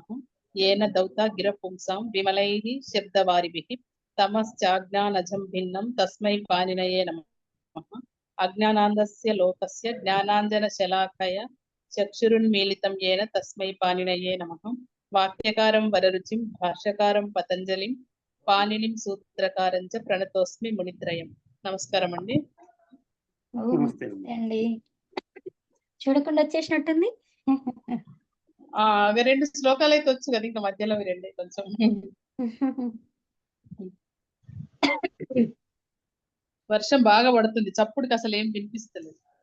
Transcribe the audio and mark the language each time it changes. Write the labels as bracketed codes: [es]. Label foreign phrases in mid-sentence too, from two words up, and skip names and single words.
[sa] येन दौता गिरपुंसां विमलैः शब्दवारिभिः तमश्चाज्ञानजं भिन्नं तस्मै पाणिनये नमः। अज्ञानान्दस्य लोकस्य ज्ञानाञ्जनशलाकया चक्षुरुन्मीलितं येन तस्मै पाणिनये नमः। वाक्यकारं वररुचिं भाष्यकारं पतञ्जलिं पाणिनिं सूत्रकारं च प्रणतोस्मि मुनित्रयम्। [te] నమస్కారం అండి. అండి చూడకుండా వచ్చేసినట్టుంది. అవి రెండు శ్లోకాలు అయితే వచ్చు కదా, ఇంకా మధ్యలో అవి రెండే కొంచెం వర్షం బాగా పడుతుంది, చప్పుడుకి అసలు ఏం వినిపిస్తలేదు.